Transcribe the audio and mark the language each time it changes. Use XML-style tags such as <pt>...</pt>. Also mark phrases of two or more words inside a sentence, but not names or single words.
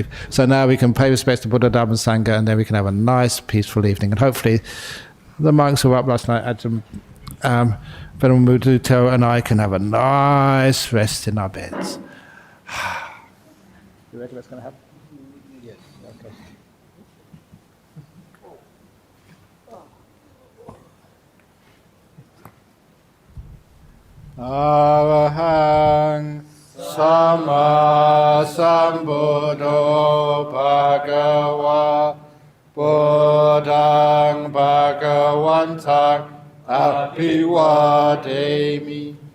<en>So now we can pay respects to Buddha, Dhamma, Sangha, and then we can have a nice, peaceful evening. And hopefully the monks who were up last night, Ajahn Venerable Mudito and I can have a nice rest in our beds. You reckon that's going to happen? Yes. Okay.</en> <pi>Arahang Sama Sambuddho Bhagava Buddhang Bhagavantang Abhivademi</pi>